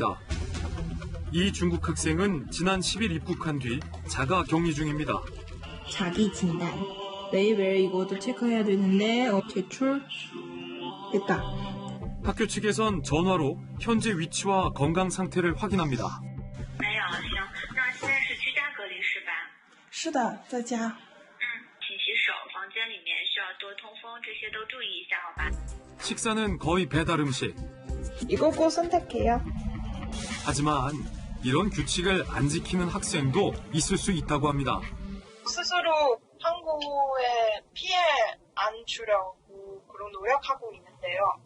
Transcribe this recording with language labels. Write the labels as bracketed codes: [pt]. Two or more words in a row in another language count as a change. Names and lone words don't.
[ko] 이 중국 학생은 지난 10일 입국한 뒤 자가격리 중입니다. 자기 진단. 매일매일 이것도 체크해야 되는데 제출 됐다. 학교 측에선 전화로 현재 위치와 건강 상태를 확인합니다. [zh] 是的，在家。请洗手，房间里面需要多通风，这些都注意一下，好吧？ [ko] 식사는 거의 배달 음식. 이거 꼭 선택해요. 하지만 이런 규칙을 안 지키는 학생도 있을 수 있다고 합니다. 스스로 한국에 피해 안 주려고 그런 노력하고 있는데요.